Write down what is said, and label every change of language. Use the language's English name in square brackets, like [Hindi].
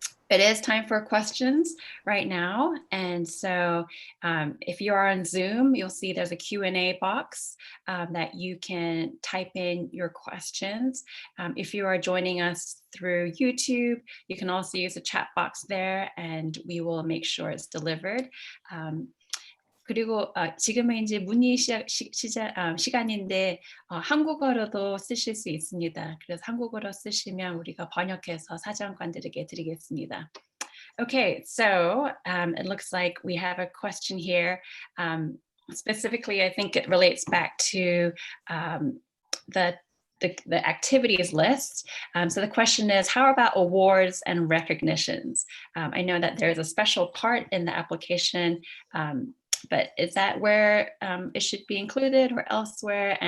[English] It is time for questions right now. And so if you are on Zoom, you'll see there's a Q&A box that you can type in your questions. If you are joining us through YouTube, you can also use the chat box there, and we will make sure it's delivered. [Korean] 그리고 지금은 이제 문의 시간인데 한국어로도 쓰실 수 있습니다. 그래서 한국어로 쓰시면 우리가 번역해서 사정관들에게 드리겠습니다. [English] Okay, so it looks like we have a question here. Specifically, I think it relates back to the activities list. So the question is, how about awards and recognitions? I know that there's a special part in the application, but is that where it should be included or elsewhere?